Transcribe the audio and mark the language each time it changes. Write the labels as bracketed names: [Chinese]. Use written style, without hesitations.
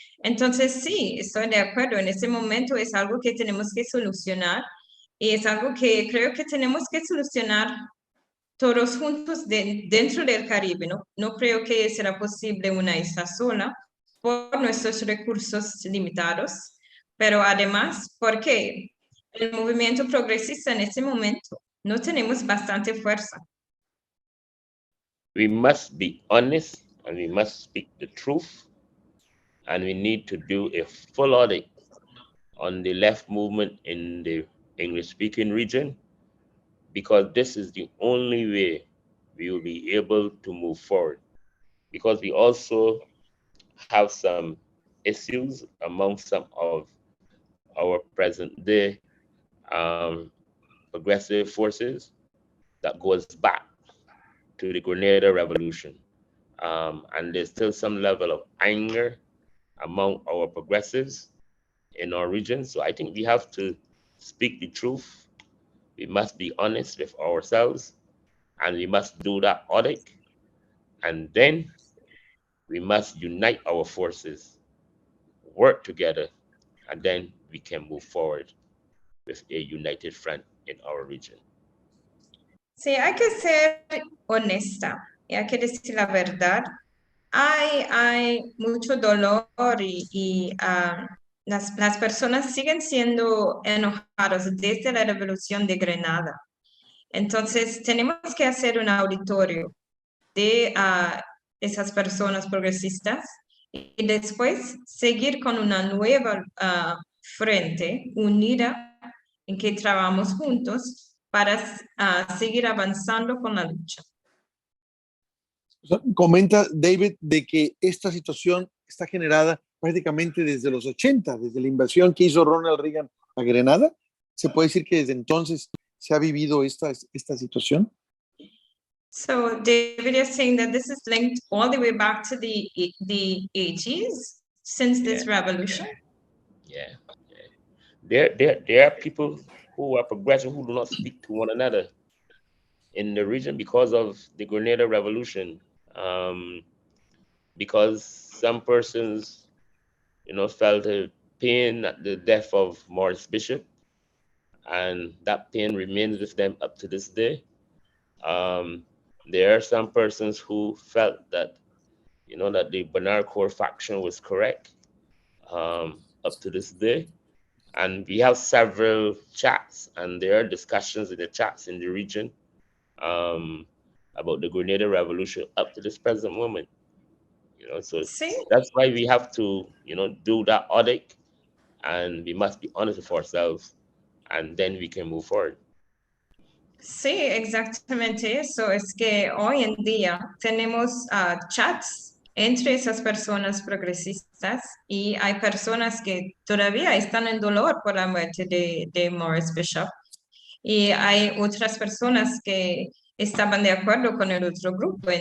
[Spanish] Entonces, sí, estoy de acuerdo. En este momento es algo que tenemos que solucionar y es algo que creo que tenemos que solucionar todos juntos dentro del Caribe. No creo que será posible una isla sola por nuestros recursos limitados, pero además porque el movimiento progresista en este momento no tenemos bastante fuerza. [English] We must be honest and we must speak the truth, and we need to do a full audit on the left movement in the English-speaking region, because this is the only way we will be able to move forward. Because we also have some issues among some of our present-day progressive forces that goes back to the Grenada Revolution. And there's still some level of anger among our progressives in our region. So I think we have to speak the truth. We must be honest with ourselves, and we must do that audit. And then we must unite our forces, work together, and then we can move forward with a united front in our region. [Spanish] Sí, hay que ser honesta y hay que decir la verdad. Hay mucho dolor y las personas siguen siendo enojadas desde la Revolución de Granada. Entonces, tenemos que hacer un auditorio de esas personas progresistas y después seguir con una nueva frente unida en que trabajamos juntos para seguir avanzando con la lucha. Comenta David de que esta situación está generada prácticamente desde los 80, desde la invasión que hizo Ronald Reagan a Grenada. ¿Se puede decir que desde entonces se ha vivido esta situación? [English] So David is saying that this is linked all the way back to the 80s, since this revolution. Yeah. There are people who are progressive who do not speak to one another in the region because of the Grenada Revolution. Because some persons, felt a pain at the death of Morris Bishop, and that pain remains with them up to this day. There are some persons who felt that, that the Bernard Core faction was correct up to this day. And we have several chats, and there are discussions in the chats in the region about the Grenada Revolution up to this present moment. So that's why we have to, do that audit, and we must be honest with ourselves, and then we can move forward. [Spanish] Sí, exactamente eso. Es que hoy en día tenemos chats entre esas personas progresistas y hay personas que todavía están en dolor por la muerte de Morris Bishop. Y hay otras personas que estaban de acuerdo con el otro grupo.